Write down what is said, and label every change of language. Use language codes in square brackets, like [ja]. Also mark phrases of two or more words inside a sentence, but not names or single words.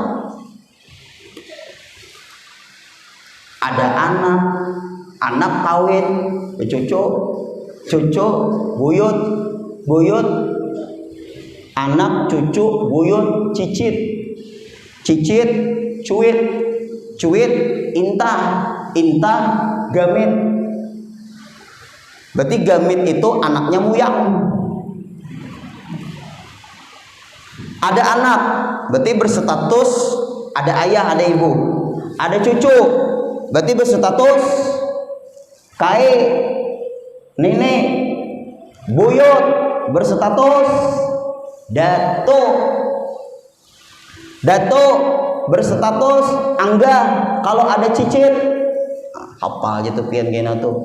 [id] Ada anak kawin, cucu, buyut, anak, cucu, buyut, cicit, cuit, intah, gamit. Berarti gamit itu anaknya muyang. Ada anak, berarti berstatus ada ayah, ada ibu. Ada cucu, berarti berstatus kai, nenek. Buyut berstatus datu berstatus angga. [bjn] Kalau ada cicit, hafal aja tuh pian gena tuh.